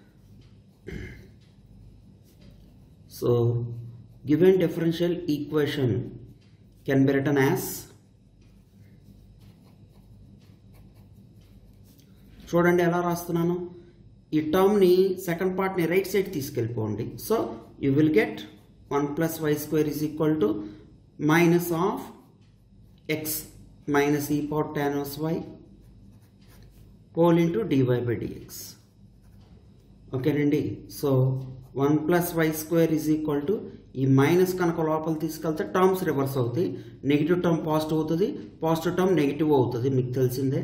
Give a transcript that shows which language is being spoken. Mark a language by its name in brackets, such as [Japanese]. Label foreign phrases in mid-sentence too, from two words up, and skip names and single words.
[English] so given differential equation can be written as, [Telugu] చూడండి ఎలా రాస్తున్నాను. ఈ టర్మ్ని [English] second part right side [Telugu] తీసుకెళ్ళిపోండి. [English] so you will get 1 + y² is equal to minus of x minus e power tan y whole into dy/dx. [Telugu] ఓకేనండి? [English] so 1 + y² is equal to, [Telugu] ఈ మైనస్ కనుక లోపల తీసుకెళ్తే [English] terms reverse [Telugu] అవుతాయి. [English] negative term positive [Telugu] అవుతుంది, [English] positive term negative [Telugu] అవుతుంది, మీకు తెలిసిందే.